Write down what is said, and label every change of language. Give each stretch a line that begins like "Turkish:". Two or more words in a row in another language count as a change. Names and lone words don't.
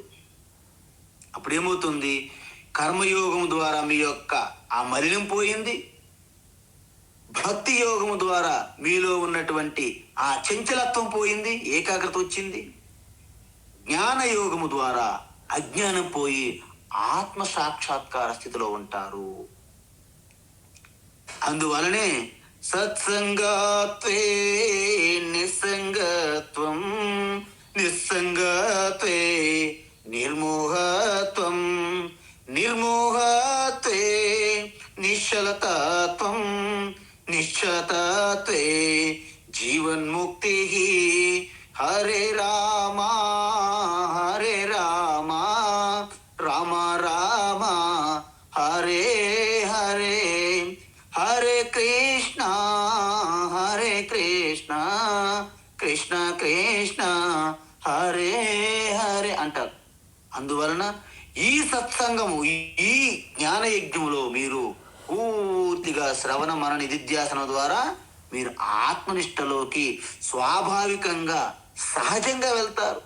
Telugu: అప్పుడేమవుతుంది, కర్మయోగం ద్వారా మీ యొక్క ఆ మలినం పోయింది, భక్తి యోగము ద్వారా మీలో ఉన్నటువంటి ఆ చంచలత్వం పోయింది, ఏకాగ్రత వచ్చింది. జ్ఞాన యోగము ద్వారా అజ్ఞానం పోయి ఆత్మ సాక్షాత్కార స్థితిలో ఉంటారు.
Sanskrit: అందువలనే सत्सङ्गत्वे निस्सङ्गत्वं, निस्सङ्गत्वे निर्मोहत्वं, निर्मोहत्वे निश्चलतत्वं, निश्चलतत्वे जीवन्मुक्ति. हरे राम हरे राम राम राम हरे हरे, हरे कृष्ण हरे कृष्ण कृष्ण कृष्ण हरे हरे అంటారు.
Telugu: అందువలన ఈ సత్సంగము, ఈ జ్ఞాన యజ్ఞములో మీరు పూర్తిగా శ్రవణ మన నిధిధ్యాసనం ద్వారా మీరు ఆత్మనిష్టలోకి స్వాభావికంగా సహజంగా వెళ్తారు.